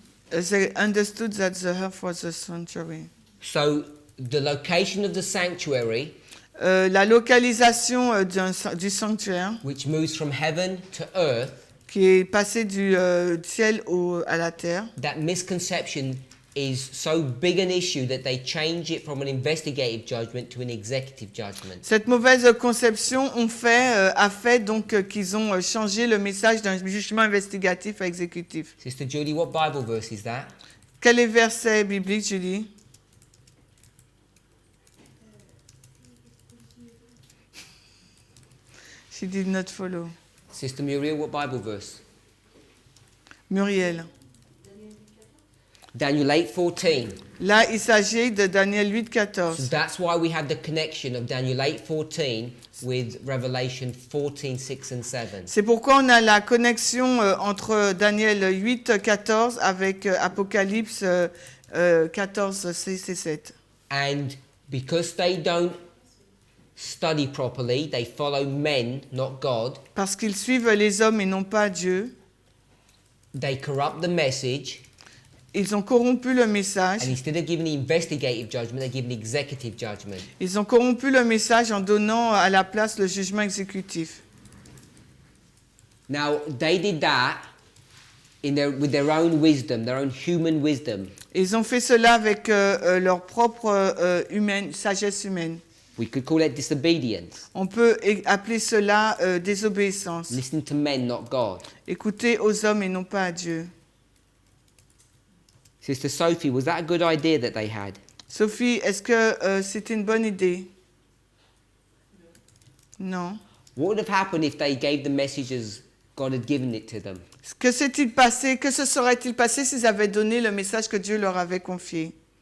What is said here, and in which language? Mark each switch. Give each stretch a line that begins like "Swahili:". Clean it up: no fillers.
English: They understood that the earth was the sanctuary. So the location of the sanctuary,
French: la localisation du sanctuaire,
English: which moves from heaven to earth,
French: qui est passé du ciel à la terre,
English: that misconception is so big an issue that they change it from an investigative judgment to an executive judgment.
French: Cette mauvaise conception a fait donc qu'ils ont changé le message d'un jugement investigatif à exécutif.
English: Sister Julie, what Bible verse is that?
French: Quel est le verset biblique, Julie?
English: She did not follow. Sister Muriel, what Bible verse? Muriel. Daniel 8:14.
French: Là, il s'agit de Daniel 8,
English: So
French: 14.
English: that's why we have the connection of Daniel 8:14 with Revelation 14:6 and 7.
French: C'est pourquoi on a la connexion entre Daniel 8, 14 avec Apocalypse 14, 6 et 7.
English: And because they don't study properly, they follow men, not God,
French: Parce qu'ils suivent les hommes et non pas Dieu,
English: they corrupt the message,
French: ils ont corrompu le message.
English: and instead of giving the investigative judgment, they give an executive judgment.
French: Ils ont corrompu le message en donnant à la place le jugement exécutif.
English: Now, they did that with their own wisdom, their own human wisdom.
French: Ils ont fait cela avec leur propre sagesse humaine.
English: We could call it disobedience.
French: On peut appeler cela désobéissance.
English: Listen to men, not God.
French: Écouter aux hommes et non pas à Dieu.
English: Sister Sophie, was that a good idea that they had?
French: Sophie, est-ce que c'était une bonne idée? Non.
English: What would have happened if they gave the message as God had given it to them?
French: Que s'est-il passé? Que se serait-il passé s'ils avaient donné le message que Dieu leur avait confié?